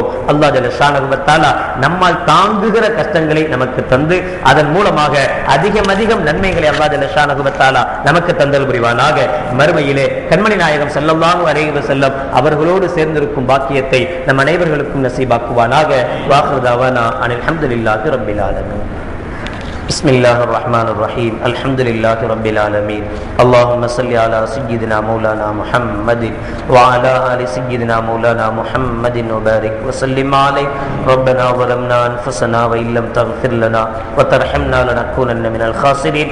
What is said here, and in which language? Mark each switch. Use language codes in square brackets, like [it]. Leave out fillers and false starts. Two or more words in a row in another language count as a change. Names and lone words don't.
[ar] الله جل شأنه وتعالى [ta] நம்மால் தாங்குகிற கஷ்டங்களை நமக்கு தந்து அதன் மூலமாக அதிகம் நன்மைகளை [ar] الله جل شأنه وتعالى [ta] நமக்கு தந்தல் புரிவானாக. மறுமையிலே கண்மணி நாயகம் [ar] صلى الله عليه وسلم [ta] அவர்களோடு சேர்ந்திருக்கும் பாக்கியத்தை நம் அனைவர்களுக்கும் நசீபாக்குவானாக. [ar] وآخر دعوانا أن الحمد لله رب العالمين. بسم الله الرحمن الرحيم. الحمد لله رب العالمين. اللهم صل على سيدنا مولانا محمد وعلى آل سيدنا مولانا محمد وبارك وسلم عليه. ربنا ظلمنا أنفسنا وإن لم تغفر لنا وترحمنا لنكونن من الخاسرين.